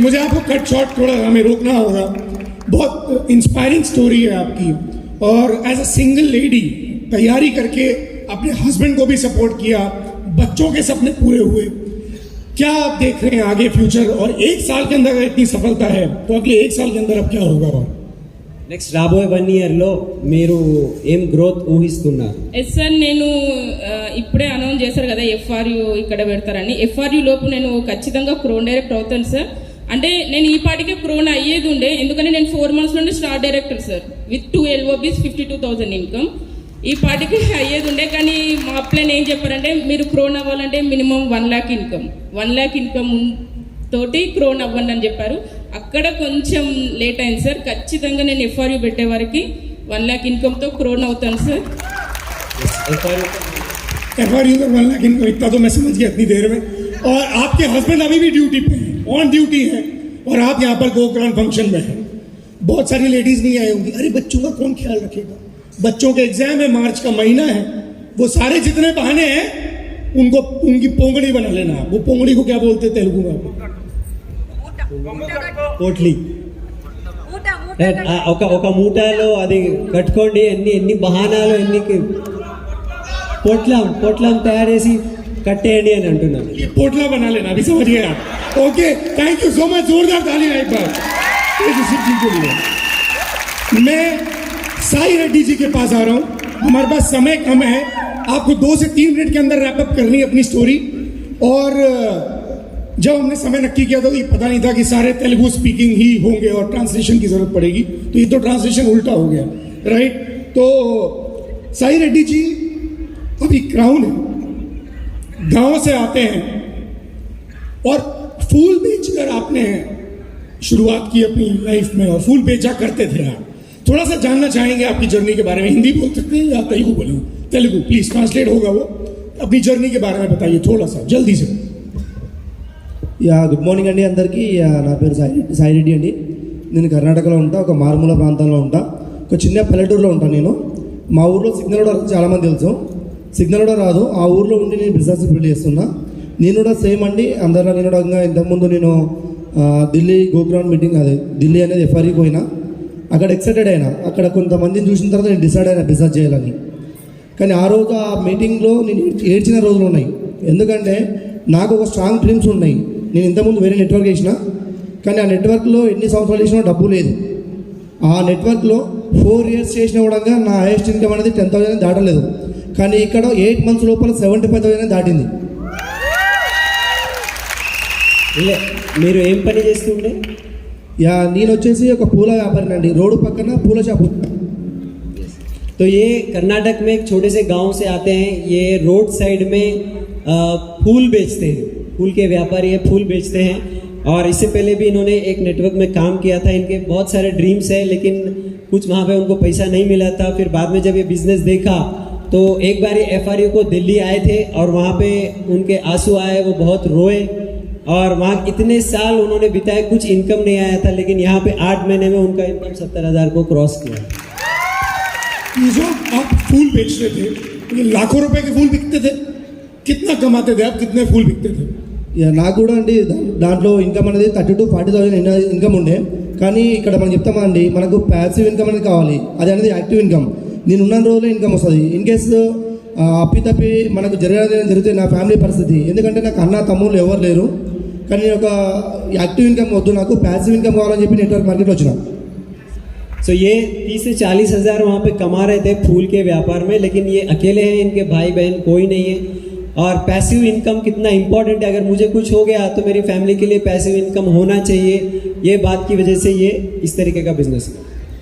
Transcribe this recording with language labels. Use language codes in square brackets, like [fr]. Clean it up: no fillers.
[hi] मुझे आपको cut short थोड़ा हमें रोकना होगा. बहुत इंस्पायरिंग स्टोरी है आपकी और एज अ सिंगल लेडी तैयारी करके अपने हस्बैंड को भी सपोर्ट किया, बच्चों के सपने पूरे हुए. क्या आप देख रहे हैं आगे फ्यूचर और 1 साल के अंदर अगर इतनी सफलता है तो अगले 1 साल के अंदर अब क्या होगा? और [te] నెక్స్ట్ రాబోయే 1 ఇయర్లో మీరు ఏం గ్రోత్ ఊహిస్తున్నారు? ఎస్ సార్, నేను ఇప్పుడే అనౌన్స్ చేశారు కదా ఎఫ్ఆర్యు ఇక్కడ పెడతారని. ఎఫ్ఆర్యు లోపు నేను ఖచ్చితంగా క్రోన్ డైరెక్టర్ అవుతాను సార్. అంటే నేను ఈ పాటికే క్రోన్ అయ్యేది ఉండే, ఎందుకంటే నేను 4 months నుండి star director sir with 2 LOBs 52,000 income. ఈ పాటికి అయ్యేది ఉండే కానీ మా అప్లైన్ ఏం చెప్పారంటే మీరు క్రోన్ అవ్వాలంటే minimum 1 lakh income, 1 lakh income తోటి క్రోన్ అవ్వండి అని చెప్పారు. అక్కడ కొంచెం లేట్ అయింది సార్. ఖచ్చితంగా నేను ఎఫ్ఆర్యూ పెట్టే వరకు 1 lakh ఇన్కమ్తో క్రోన్ అవుతాను సార్. [hi] एफआरयू में 1 लाख इनकम, इतना तो मैं समझ गया इतनी देर में. और आपके हस्बैंड अभी भी ड्यूटी पे हैं, ऑन ड्यूटी है और आप यहाँ पर गोग्रांड फंक्शन में हैं. बहुत सारी लेडीज नहीं आई होंगी, अरे बच्चों का कौन ख्याल रखेगा, बच्चों के एग्जाम है, मार्च का महीना है, वो सारे जितने बहाने हैं उनको उनकी पोंगड़ी बना लेना. वो पोंगड़ी को क्या बोलते हैं तेलुगु में? [te] పోట్లీ. ఒక మూటాలో అది కట్టుకోండి, ఎన్ని బహానాలు ఎన్ని పొట్లం తయారు చేసి కట్టేయండి అని అంటున్నాను. [hi] ये पोटला बना लेना, अभी समझ गए आप. Okay, thank you so much. जोरदार ताली एक बार के लिए. मैं साई रेड्डी जी के पास आ रहा हूँ. हमारे पास समय कम है, आपको 2 से 3 मिनट के अंदर रैप अप करनी है अपनी स्टोरी. और जब हमने समय नक्की किया तो ये पता नहीं था कि सारे तेलुगु स्पीकिंग ही होंगे और ट्रांसलेशन की जरूरत पड़ेगी. तो ये तो ट्रांसलेशन उल्टा हो गया, राइट. तो साई रेड्डी जी अभी क्राउन है, गांव से आते हैं और फूल बेचकर आपने शुरुआत की अपनी लाइफ में और फूल बेचा करते थे आप. थोड़ा सा जानना चाहेंगे आपकी जर्नी के बारे में. हिंदी बोल सकते हैं या तेलुगु बोले? तेलुगु प्लीज, ट्रांसलेट होगा वो. अपनी जर्नी के बारे में बताइए थोड़ा सा जल्दी से. [te] యా గుడ్ మార్నింగ్ అండి అందరికీ. నా పేరు సాయి రెడ్డి అండి. నేను కర్ణాటకలో ఉంటా, ఒక మారుమూల ప్రాంతంలో ఉంటా, ఒక చిన్న పల్లెటూరులో ఉంటాను నేను. మా ఊర్లో సిగ్నల్ కూడా చాలామంది తెలుసు, సిగ్నల్ కూడా రాదు. ఆ ఊర్లో ఉండి నేను బిజినెస్ బిల్డ్ చేస్తున్నా. నేను కూడా సేమ్ అండి అందరిలో. నేను కూడా ఇంతకుముందు నేను ఢిల్లీ గోగ్రౌండ్ మీటింగ్, అదే ఢిల్లీ అనేది ఎఫ్ఆర్ఈకి పోయినా. అక్కడ ఎక్సైటెడ్ అయినా, అక్కడ కొంతమందిని చూసిన తర్వాత నేను డిసైడ్ అయినా బిజినెస్ చేయాలని. కానీ ఆ రోజు ఆ మీటింగ్లో నేను ఏడ్చిన రోజులు ఉన్నాయి. ఎందుకంటే నాకు ఒక స్ట్రాంగ్ డ్రీమ్స్ ఉన్నాయి. నేను ఇంతకుముందు వేరే నెట్వర్క్ చేసిన, కానీ ఆ నెట్వర్క్లో ఎన్ని సంవత్సరాలు చేసినా డబ్బు లేదు. ఆ నెట్వర్క్లో 4 years చేసిన కూడా నా హైయెస్ట్ ఇన్కమ్ అనేది 10,000 దాటలేదు. కానీ ఇక్కడ 8 months లోపల 75,000 దాటింది. మీరు ఏం పని చేస్తుండే? నేను వచ్చేసి ఒక పూల వ్యాపారిని అండి. రోడ్డు పక్కన పూల షాపు. [hi] तो ये कर्नाटक में एक छोटे से गांव से आते हैं। ये रोड साइड में फूल बेचते हैं, फूल के व्यापारी है, फूल बेचते हैं। और इससे पहले भी इन्होंने एक नेटवर्क में काम किया था। इनके बहुत सारे ड्रीम्स है, लेकिन कुछ वहाँ पे उनको पैसा नहीं मिला था। फिर बाद में जब ये बिजनेस देखा तो एक बार ये FRU को दिल्ली आए थे और वहाँ पे उनके आंसू आए, वो बहुत रोए। और वहाँ इतने साल उन्होंने बिताए, कुछ इनकम नहीं आया था, लेकिन यहाँ पे 8 महीने में उनका इनकम 70,000 को क्रॉस किया। ये जो आप फूल बेच रहे थे, ये लाखों रुपए के फूल बिकते थे, कितना कमाते थे आप, कितने फूल बिकते थे? [te] ఇక నాకు కూడా అండి దాంట్లో ఇన్కమ్ అనేది 30,000 to 40,000 ఇన్కమ్ ఉండే. కానీ ఇక్కడ మనం చెప్తామండి, మనకు ప్యాసివ్ ఇన్కమ్ అనేది కావాలి, అది అనేది యాక్టివ్ ఇన్కమ్. నేను ఉన్న రోజుల్లో ఇన్కమ్ వస్తుంది. ఇన్ కేసు అప్పితప్పి మనకు జరిగితే నా ఫ్యామిలీ పరిస్థితి, ఎందుకంటే నాకు అన్న తమ్ముళ్ళు ఎవరు లేరు. కానీ నేను ఒక యాక్టివ్ ఇన్కమ్ వద్దు, నాకు ప్యాసివ్ ఇన్కమ్ కావాలని చెప్పి నెట్వర్క్ మార్కెట్లో వచ్చిన. [hi] सो ये 30 से 40 हज़ार वहाँ पे कमा रहे थे फूल के व्यापार में, लेकिन ये अकेले हैं, इनके भाई बहन कोई नहीं है। और पैसिव इनकम कितना इंपॉर्टेंट है, अगर मुझे कुछ हो गया तो मेरी फैमिली के लिए पैसिव इनकम होना चाहिए, ये बात की वजह से ये इस तरीके का बिजनेस है।